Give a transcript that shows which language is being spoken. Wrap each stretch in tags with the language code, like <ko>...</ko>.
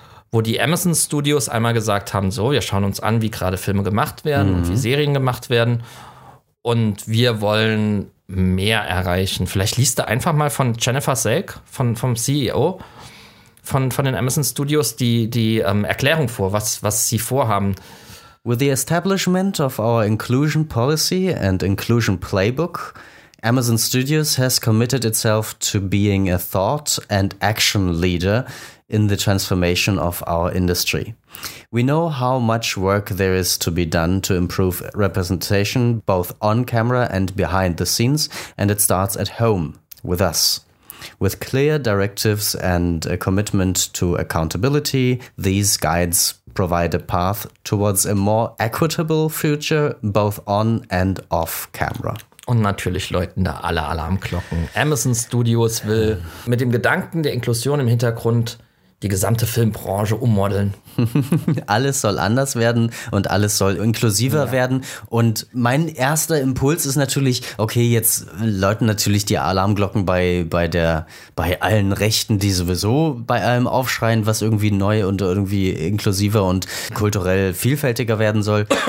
<de>wo die Amazon Studios einmal gesagt haben, so, wir schauen uns an, wie gerade Filme gemacht werden, mhm, und wie Serien gemacht werden und wir wollen mehr erreichen. Vielleicht liest du einfach mal von Jennifer Selk, vom CEO von den Amazon Studios, die Erklärung vor, was sie vorhaben.</de> <en>With the establishment of our inclusion policy and inclusion playbook, Amazon Studios has committed itself to being a thought and action leader in the transformation of our industry. We know how much work there is to be done to improve representation both on camera and behind the scenes, and it starts at home, with us. With clear directives and a commitment to accountability, these guides provide a path towards a more equitable future both on and off camera.</en> <de>Und natürlich läuten da alle Alarmglocken. Amazon Studios will mit dem Gedanken der Inklusion im Hintergrund die gesamte Filmbranche ummodeln. Alles soll anders werden und alles soll inklusiver werden. Und mein erster Impuls ist natürlich, okay, jetzt läuten natürlich die Alarmglocken bei allen Rechten, die sowieso bei allem aufschreien, was irgendwie neu und irgendwie inklusiver und kulturell vielfältiger werden soll.</de>